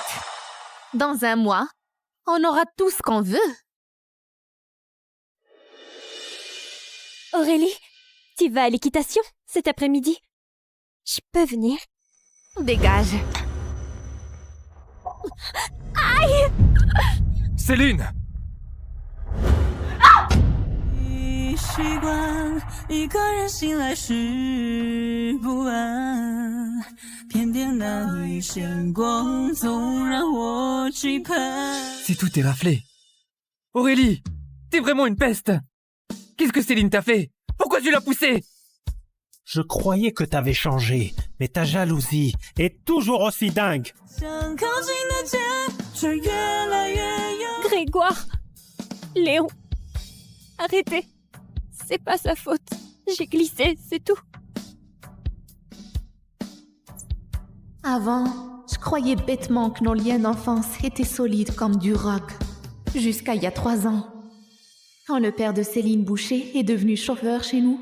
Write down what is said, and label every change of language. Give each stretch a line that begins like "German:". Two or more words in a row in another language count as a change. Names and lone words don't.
French: Dans 1 mois, on aura tout ce qu'on veut. Aurélie, tu vas à l'équitation cet après-midi? Je peux venir? Dégage. Céline!
Chinese: 习惯一个人醒来时不安，偏偏那一线光总让我期盼。
French: C'est tout éraflé. Aurélie, t'es vraiment une peste. Qu'est-ce que Céline t'a fait? Pourquoi tu l'as poussée? Je croyais que t'avais changé, mais ta jalousie est toujours aussi dingue.
Chinese: 想靠近的街，却越来越远。
French: Grégoire, Léon, arrêtez. C'est pas sa faute. J'ai glissé, c'est tout. Avant, je croyais bêtement que nos liens d'enfance étaient solides comme du roc. Jusqu'à il y a 3 ans, quand le père de Céline Boucher est devenu chauffeur chez nous.